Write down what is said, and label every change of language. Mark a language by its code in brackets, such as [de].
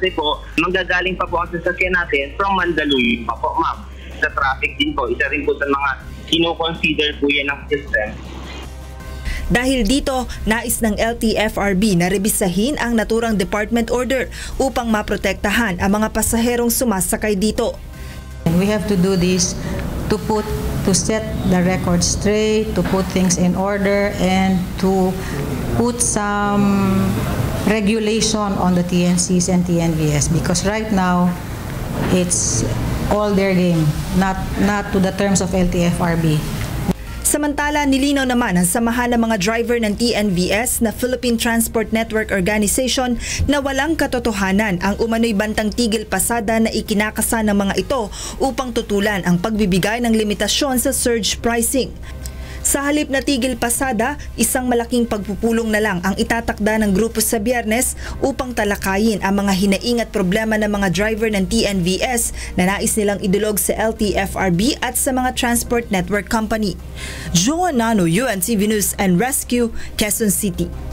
[tl] kasi po, manggagaling pa po ang sasakyan natin from Mandaluyong pa po, ma'am. Sa traffic din po, isa rin po sa mga kino-consider po yan ng system. Dahil dito, nais ng LTFRB na rebisahin ang naturang department order upang maprotektahan ang mga pasaherong sumasakay dito. [en] And we have to do this to set the record straight, to put things in order, and to put some regulation on the TNCs and TNVS, because right now it's all their game, not to the terms of LTFRB. [tl] Samantala, nilinaw naman ang samahan ng mga driver ng TNVS na Philippine Transport Network Organization na walang katotohanan ang umano'y bantang tigil pasada na ikinakasa ng mga ito upang tutulan ang pagbibigay ng limitasyon sa surge pricing. Sa halip na tigil pasada, isang malaking pagpupulong na lang ang itatakda ng grupo sa Biyernes upang talakayin ang mga hinaing at problema ng mga driver ng TNVS na nais nilang idulog sa LTFRB at sa mga transport network company. Joan Nano, UNTV News and Rescue, Quezon City.